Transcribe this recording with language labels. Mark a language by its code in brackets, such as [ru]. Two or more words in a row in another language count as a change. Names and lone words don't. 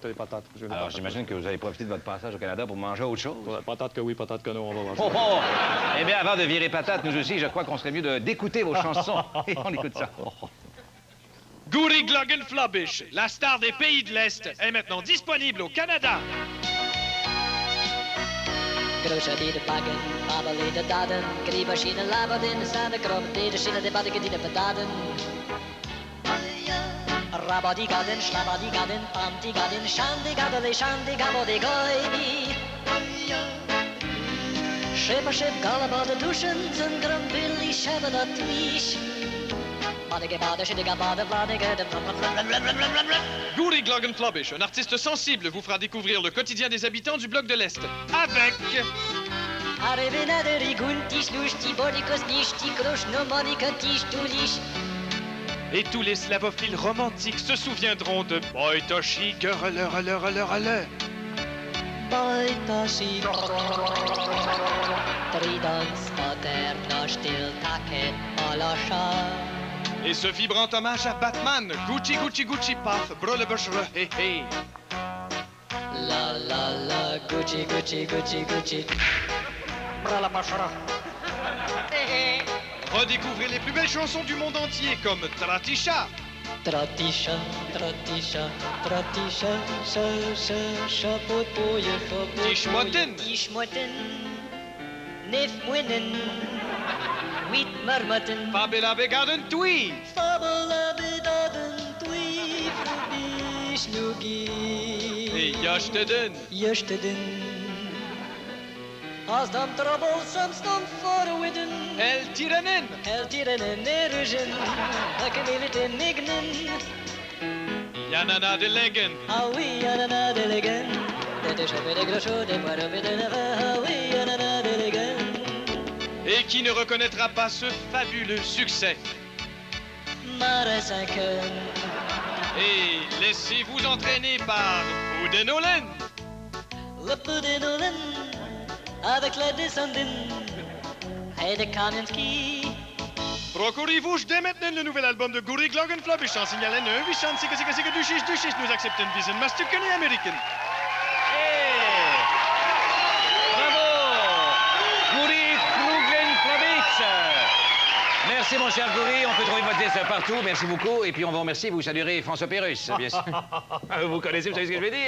[fr] Alors, j'imagine que vous avez profité de votre passage au Canada pour manger autre chose. Ouais, patates que oui, patates que non, on va voir ça. Oh, oh! Eh bien, avant de virer patates, nous aussi, je crois qu'on serait mieux d'écouter vos chansons. Et on écoute ça. Guri Gloggen Flobish, la star des pays de l'Est, est maintenant disponible au Canada. Grosje de bakken, babele de daden, kriebashine labadin, sade krop, de shine de badike die de pataten. Rabadigaden, schlabadigaden, pamtigaden, shandigadele, shandigabodigoidi. Schipper, schip, galaba de douchen, zijn grumpilly, shabba dat wies. Guri Gloggen Flobish, un artiste sensible, vous fera découvrir le quotidien des habitants du bloc de l'Est. Avec... Et tous les slavophiles romantiques se souviendront de Boitoshi, Gerele. Boitoshi, Tridans, Moderno, Stil, Taket, Molosha. Et ce vibrant hommage à Batman, Gucci, Gucci, Gucci, paf, brûle, hey, hey. La la la, Gucci, Gucci, Gucci, Gucci. Brala pachara. Redécouvrez les plus belles chansons du monde entier comme Tratisha. Tratisha, Tratisha, Tratisha, chapeau de pouille, chapeau. Tishmoten. Tishmoten. Nef moinen. Huit marmotten. Fabela begaden tui. Fabela begaden tui. Flugi. Et Yashteden. Yashteden. Als dan trouble soms dan voorwidden. El Tiranen. El Tiranen nerugen. Akkemelite mignen. Yanana de Legen. Ah oui, Yanana de Legen. De chapé de grosso, de poireaux de nava. Ah oui, Yanana de Legen. Et qui ne reconnaîtra pas ce fabuleux succès? Marasaken. Et laissez-vous entraîner par Boudenolen. Le Boudenolen. Avec la descendine et de Kamenski. Procurez-vous dès maintenant le nouvel album de Guri Gloggenflop. Ich signalen wie chant sicher du nous accepten diesen Mastuken American. Merci, mon cher Goury. On peut trouver votre disque partout. Merci beaucoup. Et puis, on vous remercie. Vous saluerez François Pérusse, bien sûr. Vous connaissez, vous savez ce que je veux dire.